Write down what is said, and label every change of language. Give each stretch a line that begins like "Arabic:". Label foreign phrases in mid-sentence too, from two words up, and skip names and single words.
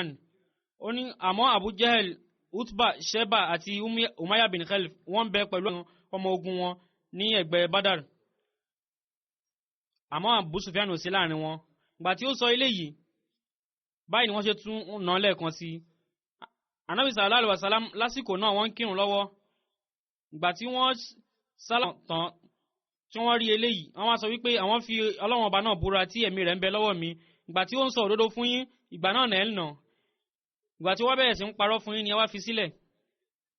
Yoruba: Ó ní àmọ́ Abu Jahl, Utba, Sheba àti Umayya bin Khalf wọ́n ń bẹ pẹ̀lú ọmọ ogun wọn ní ẹ̀gbẹ́ Badar. Àmọ́ Abu Sufyan ò sí láàrin wọn. Ìgbà tí ó sọ eléyìí, báyìí ni wọ́n ṣe tún nà lẹ́ẹ̀kan sí. Ànábì
Arabic: صلى الله عليه وسلم
Yoruba: lásìkò náà wọ́n ń kírun lọ́wọ́. Ìgbà tí wọ́n sálà tán tí wọ́n rí eléyìí, wọ́n wá sọ wípé àwọn fi Ọlọ́run ọba náà búra tí ẹ̀mí rẹ̀ ń bẹ lọ́wọ́ mi, ìgbà tí ó ń sọ òdodo fún yín, ìgbà náà nà ẹ́ nà. Ìgbà tí wọ́n bẹ̀rẹ̀ sí ń parọ́ fún yín ni ẹ wá fi sílẹ̀.